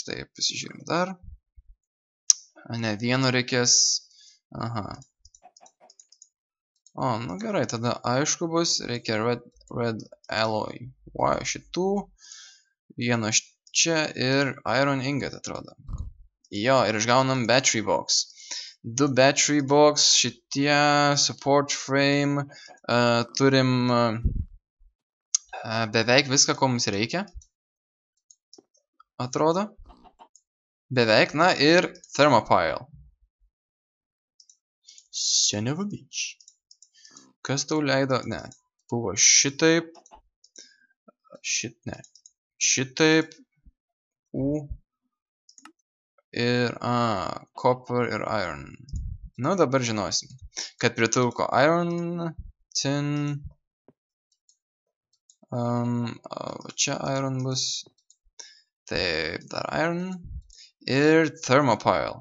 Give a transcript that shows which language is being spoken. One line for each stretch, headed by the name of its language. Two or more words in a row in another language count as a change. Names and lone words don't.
Lithuanian: Tai pasižiūrim dar. Ne, vieno reikės. Aha. O, nu gerai, tada aišku bus, reikia
English: red alloy.
Lithuanian: Wow, šitų. Vieno čia ir iron ingot, atrodo. Jo, ir išgaunam
English: battery box.
Lithuanian: 2
English: battery box,
Lithuanian: šitie
English: support frame,
Lithuanian: turim beveik viską, ko mums reikia. Atrodo. Beveik, na ir thermopile.
English: Son of a bitch.
Lithuanian: Kas tau leido? Ne, buvo šitaip. Ne. Šitaip. Ir, copper ir iron. Nu, dabar žinosim, kad pritrūko iron, tin, čia iron bus, taip, dar iron, ir thermopile.